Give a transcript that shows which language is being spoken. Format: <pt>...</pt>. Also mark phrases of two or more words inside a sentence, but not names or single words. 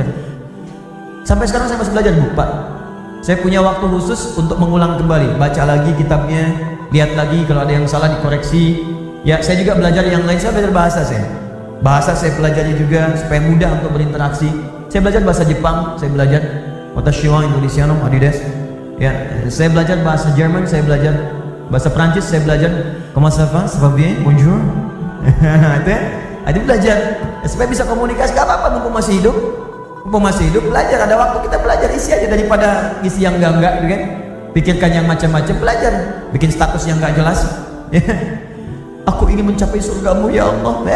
<id>Sampai sekarang saya masih belajar Bu, Pak. Saya punya waktu khusus untuk mengulang kembali, baca lagi kitabnya, lihat lagi kalau ada yang salah dikoreksi. Ya, saya juga belajar yang lain, saya belajar bahasa saya pelajari juga supaya mudah untuk berinteraksi. Saya belajar bahasa Jepang, saya belajar</id> <ja>わたしは インドネシアの Adidas.</ja> <id>Ya, saya belajar bahasa Jerman, saya belajar bahasa Prancis, saya belajar</id> <fr>comment ça va, ça va bien, bonjour.</fr> <id>Itu belajar supaya bisa komunikasi. Gak apa-apa, mumpung masih hidup, belajar. Ada waktu kita belajar, isi aja daripada isi yang enggak gitu kan. Pikirkan yang macam-macam, belajar. Bikin status yang enggak jelas. Aku ingin mencapai surgamu</id> <ar>يا الله.</ar>